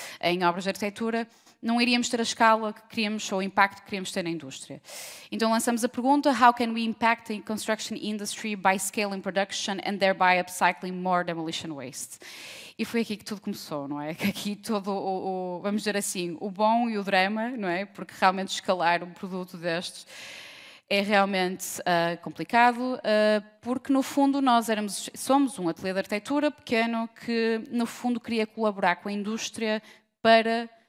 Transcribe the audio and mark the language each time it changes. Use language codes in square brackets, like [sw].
[pt] Em obras de arquitetura, não iríamos ter a escala que queríamos ou o impacto que queríamos ter na indústria. Então lançamos a pergunta: [en] how can we impact the construction industry by scaling production and thereby upcycling more demolition waste? [pt] E foi aqui que tudo começou, não é? Que aqui todo vamos dizer assim, o bom e o drama, não é? Porque realmente escalar um produto destes é realmente complicado, porque no fundo nós somos um ateliê de arquitetura pequeno que no fundo queria colaborar com a indústria para